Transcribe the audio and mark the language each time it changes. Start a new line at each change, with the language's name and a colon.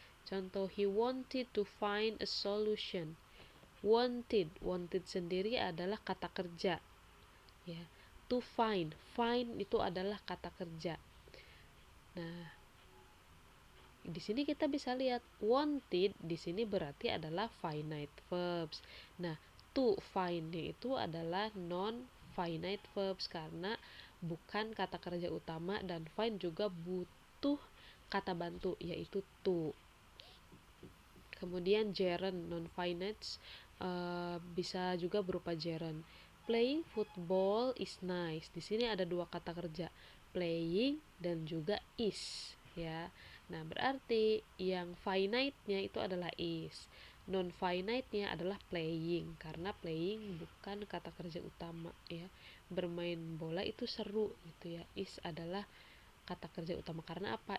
Indonesian: Contoh,
English: he wanted to find a solution.
Indonesian: Wanted sendiri adalah kata kerja ya. To find itu adalah kata kerja. Nah, di sini kita bisa lihat wanted di sini berarti adalah finite verbs. Nah, to find itu adalah non finite verbs karena bukan kata kerja utama, dan find juga butuh kata bantu yaitu to. Kemudian gerund non finite bisa juga berupa gerund.
English: Playing football is nice.
Indonesian: Di sini ada dua kata kerja, playing dan juga is ya. Nah, berarti yang finite-nya itu adalah is. Non finite-nya adalah playing, karena playing bukan kata kerja utama ya. Bermain bola itu seru gitu ya. Is adalah kata kerja utama karena apa?